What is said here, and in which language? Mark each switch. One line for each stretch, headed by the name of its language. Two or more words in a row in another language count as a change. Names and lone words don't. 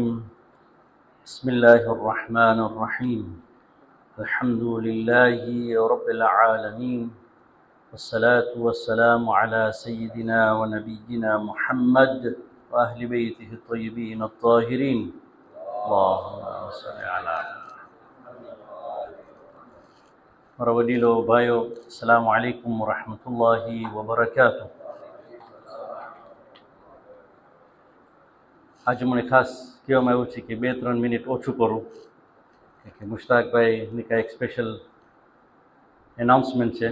Arabic: بسم الله الرحمن الرحيم. الحمد لله رب العالمين، والصلاة والسلام على سيدنا ونبينا محمد وأهل بيته الطيبين الطاهرين. اللهم صل على
Gujarati: મારા વડીલો, ભાઈઓ,
Arabic: السلام عليكم ورحمة الله وبركاته.
Gujarati: આજે મને ખાસ કહેવામાં આવ્યું છે કે 2-3 મિનિટ ઓછું કરું કે મુશ્તાકભાઈની કાંઈક
English: special announcement
Gujarati: છે.